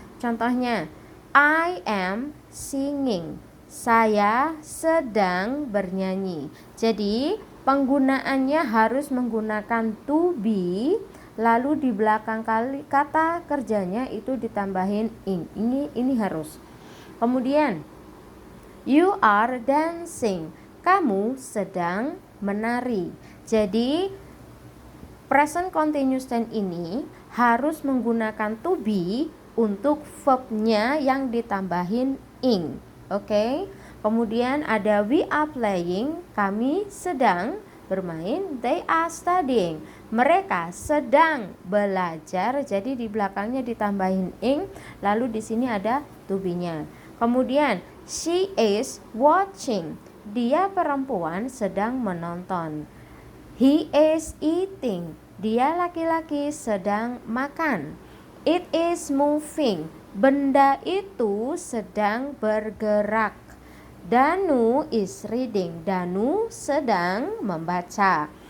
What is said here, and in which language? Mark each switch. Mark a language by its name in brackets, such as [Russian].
[Indonesian] Contohnya, [English] I am singing. [Indonesian] Saya sedang bernyanyi. Jadi, penggunaannya harus menggunakan to be, lalu di belakang kata kerjanya itu ditambahin ing. Ini harus. Kemudian [English] you are dancing. [Indonesian] Kamu sedang menari. Jadi present continuous tense ini harus menggunakan to be untuk verbnya yang ditambahin ing. Oke? Kemudian ada [English] we are playing. [Indonesian] Kami sedang bermain. [English] They are studying. [Indonesian] Mereka sedang belajar. Jadi di belakangnya ditambahin ing, lalu di sini ada to be-nya. Kemudian [English] she is watching. [Indonesian] Dia perempuan sedang menonton. [English] He is eating. [Indonesian] Dia laki-laki sedang makan. [English] It is moving. [Indonesian] Benda itu sedang bergerak. Danu [English] is reading. [Indonesian] Danu sedang membaca.